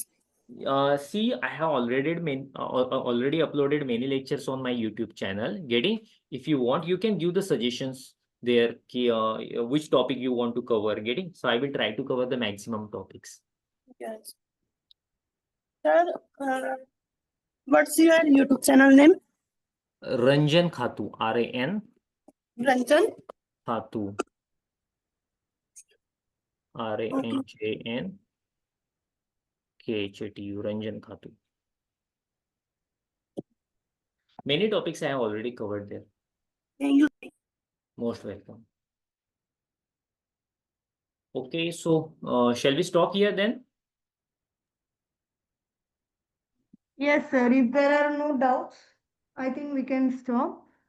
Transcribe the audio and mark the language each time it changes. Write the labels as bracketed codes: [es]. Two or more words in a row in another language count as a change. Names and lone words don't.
[en] See, I have already uploaded many lectures on my YouTube channel. Getting? If you want, you can give the suggestions there, which topic you want to cover. Getting? So I will try to cover the maximum topics. Yes. Sir, what's your YouTube channel name? Ranjan Khatu, RAN Ranjan. Khatu, RANJN KHATU, Ranjan Khatu. Many topics I have already covered there. Thank you. Most welcome. Okay, so shall we stop here then? Yes, sir. If there are no doubts, I think we can stop.